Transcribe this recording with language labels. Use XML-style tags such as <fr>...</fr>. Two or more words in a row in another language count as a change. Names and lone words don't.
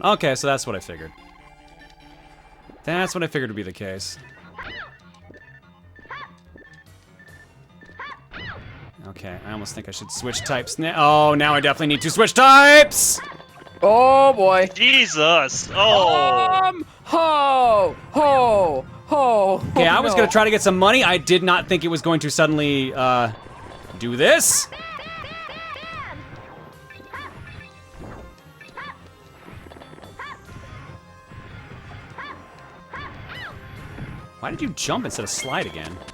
<en>Okay, so that's what I figured. That's what I figured would be the case. Okay, I almost think I should switch types now. Oh, now I definitely need to switch types! Oh boy. Jesus! Oh! Ho! Ho! Ho! Okay, I was gonna try to get some money. I did not think it was going to suddenly, do this. Why did you jump instead of slide again?</en>